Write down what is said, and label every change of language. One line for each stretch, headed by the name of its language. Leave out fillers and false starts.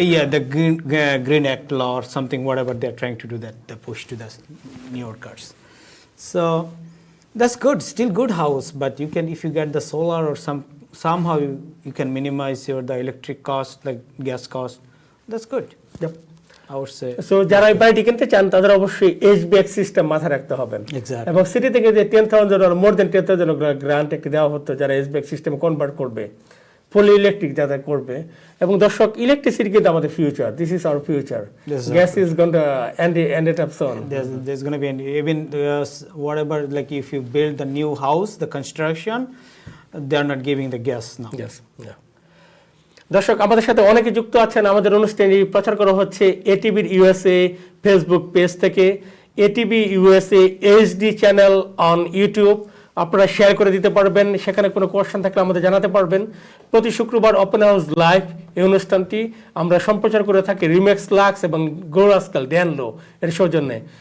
English: Yeah, the green act law or something, whatever they are trying to do, that they push to the New Yorkers. So that's good, still good house, but you can, if you get the solar or somehow you can minimize the electric cost, like gas cost. That's good. Yep. I would say.
Bangla: So যারা এই বাড়িটি কিনতে চান তাদের অবশ্যই HBX system মাথায় রাখতে হবে।
English: Exactly.
Bangla: এবং সিটি থেকে যে 10,000
English: or more than
Bangla: 10,000 গ্রান্ট একটি দেওয়া হতো যারা HBX সিস্টেম কনভার্ট করবে, ফুলি ইলেকট্রিক যারা করবে। এবং দর্শক, ইলেকট্রিসিটি কিন্তু আমাদের future,
English: This is our future. Gas is going to end it up soon. There's going to be even whatever, like if you build the new house, the construction, they are not giving the gas now. Yes, yeah.
Bangla: দর্শক, আমাদের সাথে অনেকে যুক্ত আছেন। আমাদের অনুষ্ঠানটি প্রচার করা হচ্ছে এটিভির ইউএসএ ফেসবুক পেজ থেকে, ATV USA HD channel on YouTube. আপনারা শেয়ার করে দিতে পারবেন, সেখানে কোনো কোয়েশ্চেন থাকলে আমাদের জানাতে পারবেন। প্রতি শুক্রবার ওপেন হাউস লাইভ এই অনুষ্ঠানটি আমরা সম্প্রচার করে থাকি রিম্যাক্স, লাক্স এবং রাস্কাল ড্যানলো এর সৌজন্যে।